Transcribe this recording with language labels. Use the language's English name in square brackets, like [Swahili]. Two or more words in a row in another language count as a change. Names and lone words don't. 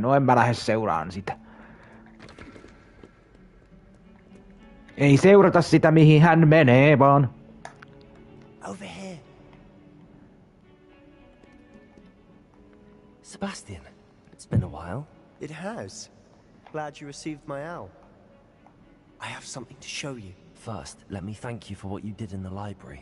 [Finnish] No en mä lähde seuraan sitä. Ei seurata sitä, mihin hän menee, vaan... [English] Over here. Sebastian, it's been a while. It has. Glad you received my owl. I have something to show you. First, let me thank you for what you did in the library.